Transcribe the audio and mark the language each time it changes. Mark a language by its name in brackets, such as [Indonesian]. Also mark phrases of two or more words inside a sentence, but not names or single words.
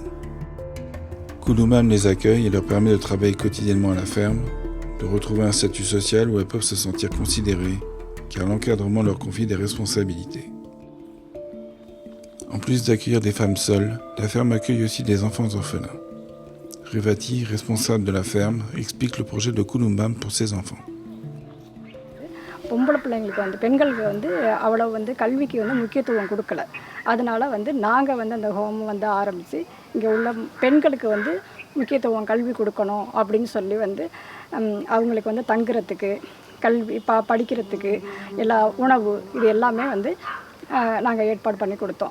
[French] Kudumbam les accueille et leur permet de travailler quotidiennement à la ferme, de retrouver un statut social où elles peuvent se sentir considérées, car l'encadrement leur confie des responsabilités. En plus d'accueillir des femmes seules, la ferme accueille aussi des enfants orphelins. Revati, responsable de la ferme, explique le projet de Kudumbam pour ses enfants. [Tamil] பொம்பளை பிள்ளைங்களுக்கு பெண்களுக்கு அவ்வளோ கல்விக்கு முக்கியத்துவம் கொடுக்கல. அதனால் நாங்கள் அந்த ஹோம் ஆரம்பித்து இங்கே உள்ள பெண்களுக்கு முக்கியத்துவம் கல்வி கொடுக்கணும் அப்படின்னு சொல்லி வந்து அவங்களுக்கு வந்து தங்குறதுக்கு கல்வி படிக்கிறதுக்கு எல்லா உணவு இது எல்லாமே வந்து நாங்கள் ஏற்பாடு பண்ணி கொடுத்தோம்.